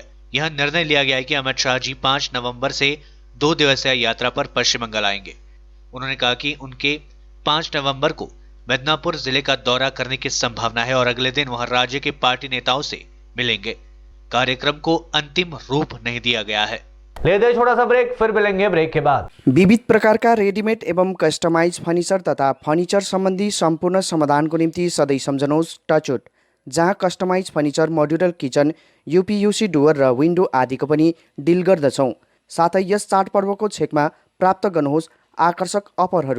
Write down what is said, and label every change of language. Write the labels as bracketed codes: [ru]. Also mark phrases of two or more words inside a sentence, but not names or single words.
[hi] यह निर्णय लिया गया है कि अमित शाह जी 5 नवंबर से 2 दिवसीय यात्रा पर पश्चिम बंगाल आएंगे। उन्होंने कहा कि उनके 5 नवंबर को मिदनापुर जिले का दौरा करने की संभावना है और अगले दिन वहां राज्य के पार्टी नेताओं से मिलेंगे। कार्यक्रम को अंतिम रूप नहीं दिया गया है। ले दे छोटा सा ब्रेक, फिर मिलेंगे ब्रेक के बाद। [ne] विविध प्रकारका रेडिमेड एवं [en] customize furniture [ne] तथा फर्निचर सम्बन्धी सम्पूर्ण समाधानको निम्ति सधैँ सम्झनुहोस् टचवुड, जहाँ [en] customize furniture, modular kitchen, UPVC door [ne] र विन्डो आदिको पनि डिल गर्दछौँ। साथै यस चाडपर्वको छेकमा प्राप्त गर्नुहोस् आकर्षक अफरहरू।